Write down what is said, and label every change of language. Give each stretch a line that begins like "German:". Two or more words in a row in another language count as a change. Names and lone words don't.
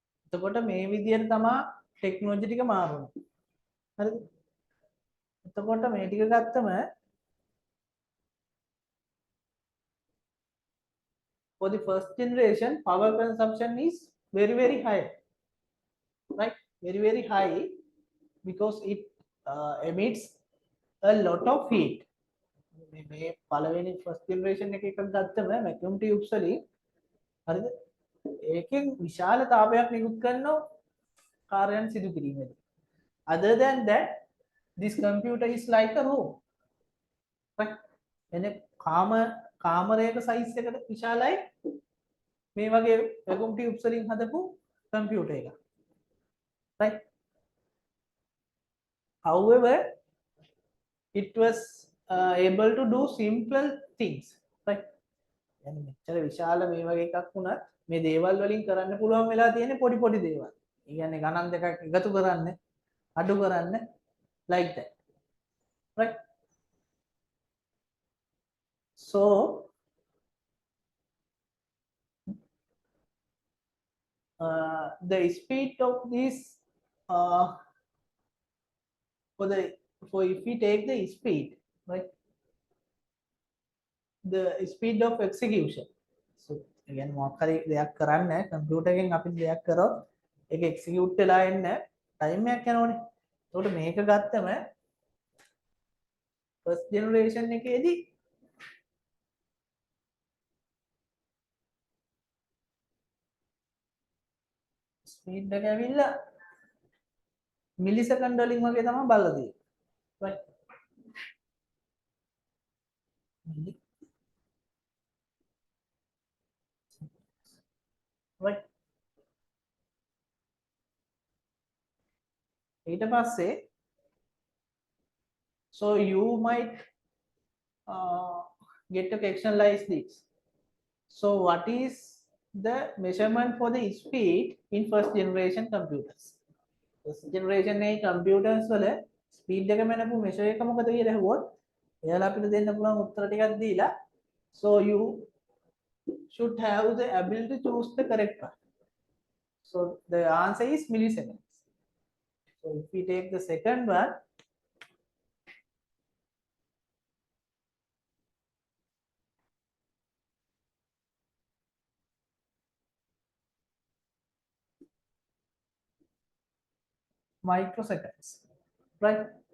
Sinhala: එතකොට මේ විදිහට තමයි ටෙක්නොලොජි ටික මාරුනේ. හරිද? එතකොට මේ ටික ගත්තම
English: for the first generation power consumption is very high, right? Very high because it emits a lot of heat.
Sinhala: මේ පළවෙනි
English: first generation
Sinhala: එකක් ගත්තම
English: vacuum tubes
Sinhala: වලින් හරිද? ඒකෙන් විශාල තාපයක් නිකුත් කරනවා කාර්යයන් සිදු කිරීමේදී.
English: Other than that, this computer is like a room, right?
Sinhala: එනේ කාමරයක size එකට විශාලයි මේ වගේ
English: vacuum tubes
Sinhala: වලින් හදපු computer එක,
English: right? However, it was able to do simple things, right?
Sinhala: يعني මෙච්චර විශාල මේ වගේ එකක් වුණත් මේ දේවල් වලින් කරන්න පුළුවන් වෙලා තියෙන පොඩි දේවල්. ඒ කියන්නේ ගණන් දෙකක් එකතු කරන්න, අඩු කරන්න,
English: like that, right? So the speed of this for if we take the speed, right? The speed of execution. So again
Sinhala: මොකක් හරි දෙයක් කරන්න කම්පියුටර් එකෙන් අපි දෙයක් කරොත් ඒක එක්සිකියුට් වෙලා එන්න ටයිම් එකක් යනවනේ. ඒකට මේක ගත්තම
English: first generation
Sinhala: එකේදී ස්පීඩ් එක ඇවිල්ලා මිලි සෙකන්ඩ් වලින් වගේ තමයි බලලා තියෙන්නේ, right?
English: right?
Sinhala: ඊට පස්සේ
English: so you might get a question like this. So what is the measurement for the speed in first generation computers? First generation computers
Sinhala: වල speed එක මනපු measure එක මොකද කියලා ඇහුවොත් එයාලා අපිට දෙන්න පුළුවන් උත්තර ටිකක් දීලා
English: so you should have the ability to choose the correct one. So the answer is milliseconds. So if we take the second one, microseconds, right?